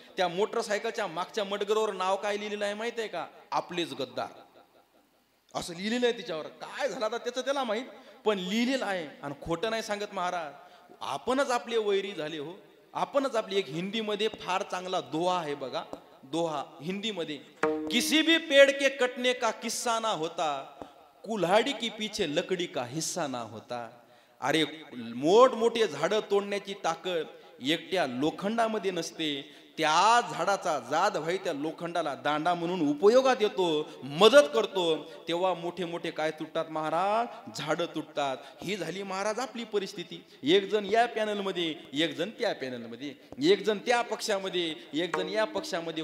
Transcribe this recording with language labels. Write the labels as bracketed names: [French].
[Marathi] त्या मोटरसायकलच्या मागच्या मडगरवर नाव काय लिहिलेलं आहे माहित आहे का? आपलेच गद्दार असं लिहिलेलं आहे तिच्यावर. काय झालं आता त्याचं त्याला माहित, पण लिहिलेलं आहे. आणि खोटं नाही सांगत महाराज. आपणच आपले वैरी झाले हो. आपणच आपली. एक हिंदीमध्ये फार चांगला दोहा आहे बघा. दोहा हिंदीमध्ये, [Hindi] किसी भी पेड़ के कटने का किस्सा ना होता, कुल्हाड़ी के पीछे लकड़ी का हिस्सा ना होता. [Marathi] अरे मोठमोठे झाडं तोडण्याची ताकद एकट्या लोखंडामध्ये नसते. त्या झाडाचा जाद व्हाई त्या लोखंडाला दांडा म्हणून उपयोगात येतो, मदत करतो, तेव्हा मोठे मोठे काय तुटतात महाराज? झाडं तुटतात. ही झाली महाराज आपली परिस्थिती. एक जण या पॅनलमध्ये, एक जण त्या पॅनलमध्ये, एक जण त्या पक्षामध्ये, एक जण या पक्षामध्ये.